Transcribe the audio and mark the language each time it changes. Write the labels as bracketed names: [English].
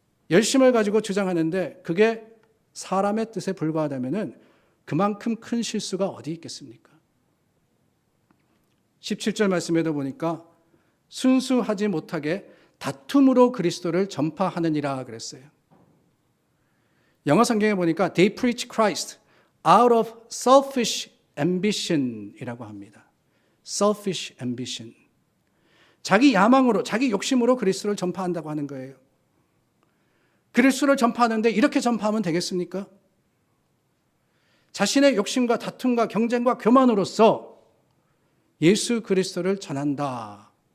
[Korean] 열심을 가지고 주장하는데 그게 사람의 뜻에 불과하다면은 그만큼 큰 실수가 어디 있겠습니까? 17절 말씀에도 보니까 순수하지 못하게 다툼으로 그리스도를 전파하느니라 그랬어요. 영어 성경에 보니까 [English] they preach Christ out of selfish ambition [Korean] 이라고 합니다. [English] selfish ambition. [Korean] 자기 야망으로, 자기 욕심으로 그리스도를 전파한다고 하는 거예요. 그리스도를 전파하는데 이렇게 전파하면 되겠습니까? 자신의 욕심과 다툼과 경쟁과 교만으로서 예수 그리스도를 전한다.